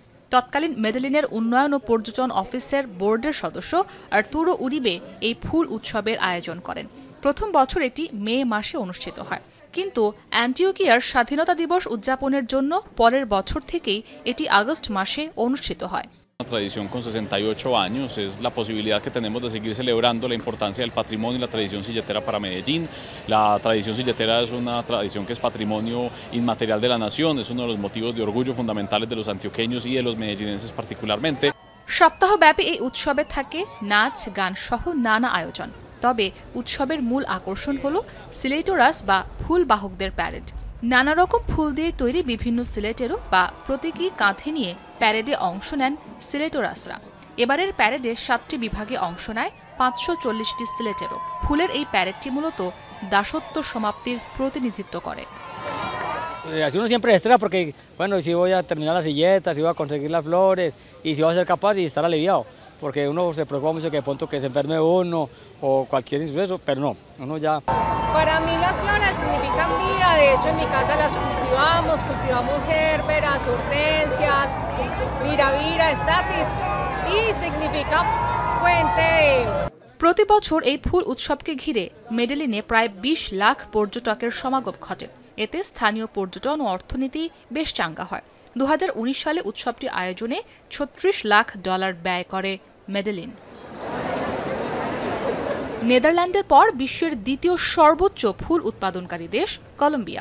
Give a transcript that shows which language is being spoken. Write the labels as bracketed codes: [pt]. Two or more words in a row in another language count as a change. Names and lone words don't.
[bn] তৎকালীন মেডেলিনের উন্নয়ন ও পর্যটন অফিসের বোর্ডের সদস্য আর্তুরো উরিবে এই ফুল উৎসবের আয়োজন করেন। প্রথম বছর এটি মে মাসে অনুষ্ঠিত হয়, কিন্তু অ্যান্টিওকিয়ার স্বাধীনতা দিবস উদযাপনের জন্য পরের বছর থেকেই এটি আগস্ট মাসে অনুষ্ঠিত হয়। [es] Una tradición con 68 años es la posibilidad que tenemos de seguir celebrando la importancia del patrimonio y la tradición silletera para Medellín. La tradición silletera es una tradición que es patrimonio inmaterial de la nación, es uno de los motivos de orgullo fundamentales de los antioqueños y de los medellinenses particularmente. [bn] সপ্তাহব্যাপী এই উৎসবে থাকে নাচ, গান সহ নানা আয়োজন। তবে উৎসবের মূল আকর্ষণ হল সিলেটোরাস বা ফুল বাহকদের প্যারেড। নানা রকম ফুল দিয়ে তৈরি বিভিন্ন সিলেটেরো বা প্রতীকী কাঁধে নিয়ে প্যারেডে অংশ নেন সিলেটোরাসরা। এবারের প্যারেডে ৭টি বিভাগে অংশ নেয় ৫৪০টি সিলেটেরো। ফুলের এই প্যারেডটি মূলত দাসত্ব সমাপ্তির প্রতিনিধিত্ব করে। [es] Así uno siempre estresa porque, bueno, si voy a terminar las silletas, si voy a conseguir las flores, y si voy a ser capaz y estar aliviado, porque uno se preocupa mucho que de pronto que se enferme uno o cualquier insuceso, pero no, uno ya... Para mí las flores significan vida, de hecho en mi casa las cultivamos gérberas, hortensias, viravira, estatis, y significa fuente de... [bn] প্রতি বছর এই ফুল উৎসবকে ঘিরে মেডেলিনে প্রায় ২০ লাখ পর্যটকের সমাগম ঘটে। এতে স্থানীয় পর্যটন ও অর্থনীতি বেশ চাঙ্গা হয়। ২০১৯ সালে উৎসবটি আয়োজনে $৩৬ লাখ ব্যয় করে মেডেলিন। নেদারল্যান্ডের পর বিশ্বের দ্বিতীয় সর্বোচ্চ ফুল উৎপাদনকারী দেশ কলম্বিয়া।